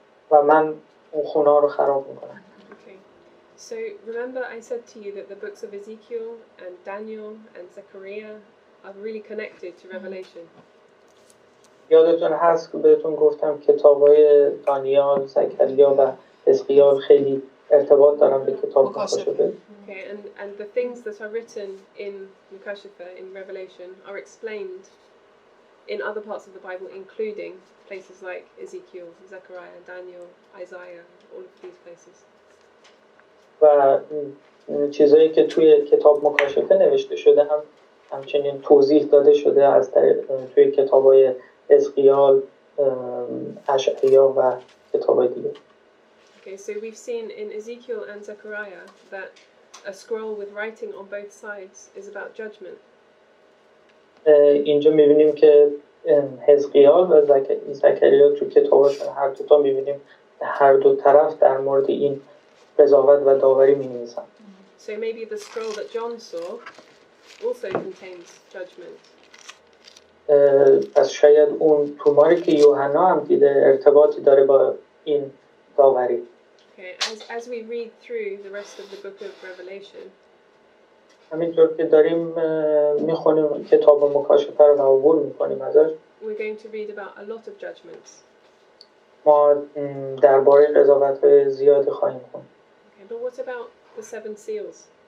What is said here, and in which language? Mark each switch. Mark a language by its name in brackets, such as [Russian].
[Persian] و من اون خونه ها رو خراب میکنم. [English] Okay. So remember I said to you that the books of Ezekiel and Daniel and Zechariah are really connected to Revelation. [Persian] یادتون هست که بهتون گفتم کتابای دانیال، زکریا و حزقیال خیلی ارتباط دارن به کتاب مکاشفه. [English] Okay, and the things that are written in Mukashifa, in Revelation, are explained in other parts of the Bible, including places like Ezekiel, Zechariah, Daniel, Isaiah, all of these places. [Persian] و چیزایی که توی کتاب مکاشفه نوشته شده همچنین توضیح داده شده از توی کتابای حزقیال، اشعیا و کتابای دیگه. [English] Okay, so we've seen in Ezekiel and Zechariah that a scroll with writing on both sides is about judgment. [Persian] اینجا می‌بینیم که حزقیال و زکریا تو کتابشون هر دو تا می‌بینیم هر دو طرف در مورد این قضاوت و داوری می‌نویسن. [English] So maybe the scroll that John saw also contains judgment. [Persian] پس شاید اون توماری که یوحنا هم دیده ارتباطی داره با این داوری. [English] Okay, as we read through the rest of the book of Revelation, [Persian] همینطور که داریم میخونیم کتاب مکاشفه رو عبور میکنیم ازش، [English] we're going to read about a lot of judgments. [Persian] ما درباره قضاوت‌های زیادی خواهیم خوند. [English] Okay, but what about the 7 seals?